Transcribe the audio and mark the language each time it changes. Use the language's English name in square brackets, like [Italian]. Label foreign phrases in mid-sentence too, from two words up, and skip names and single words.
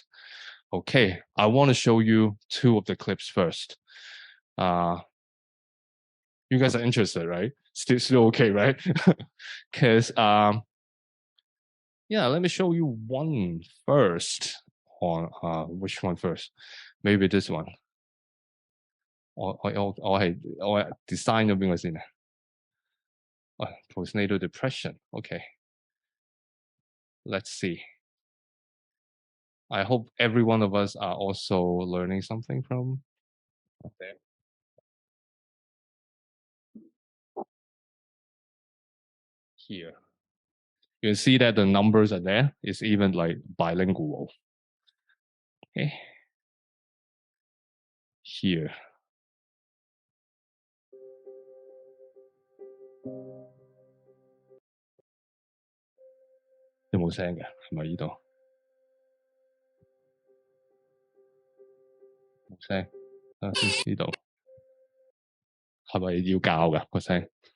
[English] Okay, I want to show you two of the clips first. You guys are interested, right? Still okay, right? Because yeah, let me show you one first. On which one first? Maybe this one. [Cantonese] 我係 design 咗邊個先啊 ？ [English] postnatal depression. Okay, let's see. I hope every one of us are also learning something from there. Here, you can see that the numbers are there. It's even like bilingual. Okay, here. [Cantonese] 有冇聲嘅？係咪呢度？冇聲。等下先，呢度係咪要校㗎個聲？